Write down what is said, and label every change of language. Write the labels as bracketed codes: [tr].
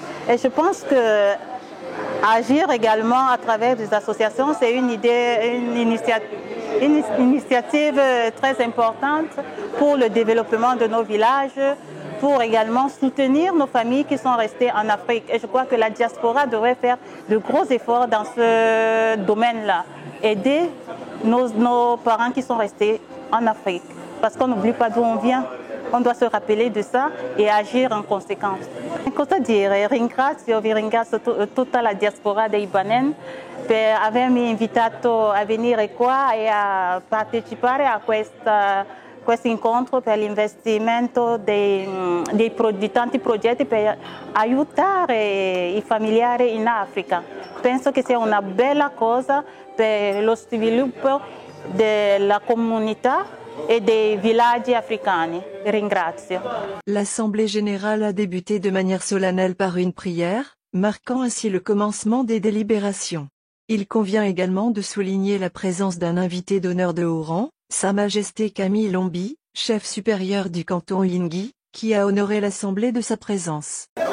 [fr] Et je pense que agir également à travers des associations, c'est une initiative très importante pour le développement de nos villages, pour également soutenir nos familles qui sont restées en Afrique. Et je crois que la diaspora devrait faire de gros efforts dans ce domaine-là. Aider nos parents qui sont restés en Afrique. Parce qu'on n'oublie pas d'où on vient. On doit se rappeler de ça et agir en conséquence. [it] Cosa dire? Vi ringrazio tutta la diaspora dei Banen per avermi invitato a venire qua e a partecipare a questo incontro per l'investimento di tanti progetti per aiutare i familiari in Africa. Penso che sia una bella cosa per lo sviluppo della comunità [fr] et des villages africains. [it] Ringrazio. [fr] L'Assemblée générale a débuté de manière solennelle par une prière, marquant ainsi le commencement des délibérations. Il convient également de souligner la présence d'un invité d'honneur de haut rang, Sa Majesté Camille Lombi, chef supérieur du canton Lingui, qui a honoré l'Assemblée de sa présence.